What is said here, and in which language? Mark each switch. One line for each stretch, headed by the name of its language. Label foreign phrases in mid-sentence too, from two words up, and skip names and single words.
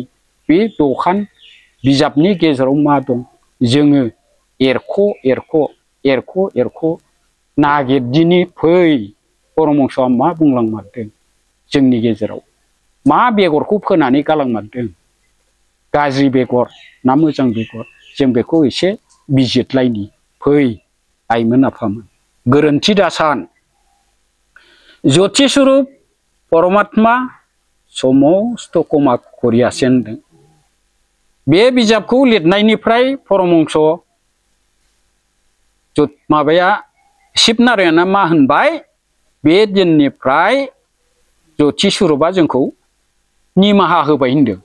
Bodo: बे दखान बिजाबनि गेजेराव मा दं जोङो एरख' एरख' एरख' एरख' नागिरदिनि फै परमहंसआ मा बुंलांमारदों जोंनि गेजेराव मा बेगरखौ फोनानै गालांमारदों गाज्रि बेगर ना मोजां बेगर जों बेखौ एसे बिजिरलायनि फै आइमोन आफामोन। गोरोन्थि दासान ज्योति स्वरूप परमात्मा समस्त कमा करियासे होनदों। बे बिजाबखौ लिरनायनिफ्राय परमहंस माबाया शिबनारायणआ मा होनबाय बे दिननिफ्राय ज्योति स्वरूपआ जोंखौ निमाहा होबाय होनदों।